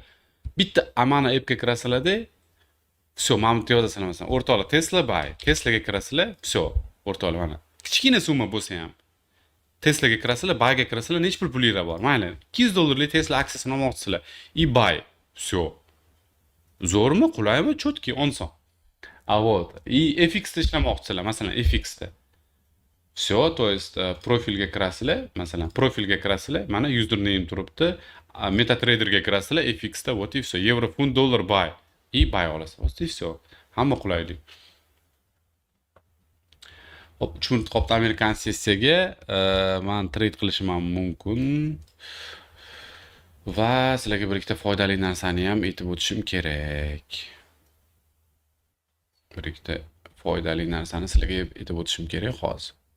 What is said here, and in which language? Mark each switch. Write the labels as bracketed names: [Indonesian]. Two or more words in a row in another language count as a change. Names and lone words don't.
[Uzbek] Bitta amana appga kirasizlarda, все, mana bu yozasizlar masalan, o'rtoqlar Tesla buy, Teslaga kirasizlar, все, o'rtoqlar mana. Kichkina summa bo'lsa ham Teslaga kirasizlar, buyga kirasizlar, nechta pulingiz bor? Mayli, $200 Tesla aksiyasini olmoqchisizlar. [Russian] И buy, все. [Uzbek] Zo'rmi, qulaymi, chotki, oson. [Russian] А вот, и [Uzbek] FX da ishlamoqchisizlar, masalan, FX da. [Russian] Все, то есть [Uzbek] profilga kirasizlar, masalan, profilga kirasizlar, mana username turibdi, MetaTraderga kirasizlar, FX da, [Russian] вот и все, [Uzbek] yevro, funt, dollar buy, и buy olasiz, [Russian] вот и все. [Uzbek] Hamma qulaylik. Hop, 3 qopda Amerikan sessiyaga men trade qilishim ham mumkin. Va sizlarga bir ikkita foydali narsani ham aytib o'tishim kerak. Bir ikkita foydali narsani sizlarga aytib o'tishim kerak hozir.